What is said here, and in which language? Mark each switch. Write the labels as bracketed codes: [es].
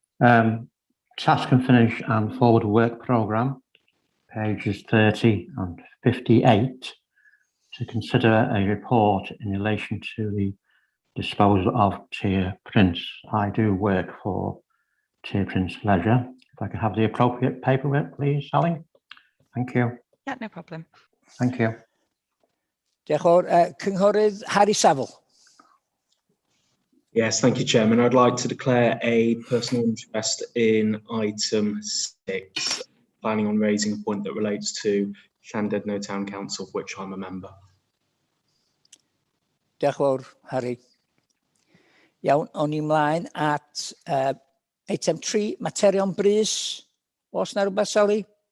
[en] Task and finish and forward work programme, pages 30 and 58, to consider a report in relation to the disposal of tier prints. I do work for Tier Prints Leisure. If I could have the appropriate paperwork, please, Sally. Thank you. Yeah, no problem. Thank you. [cy] Diolch o'r cynghorydd Harry Saville. [en] Yes, thank you, Chairman. I'd like to declare a personal interest in item 6, planning on raising a point that relates to Llandudno Town Council, of which I'm a member. [cy] Diolch fawr, Harry. Iawn, o'n i ymlaen at eitem 3, materion brys. Oes na rhywbeth, Sally?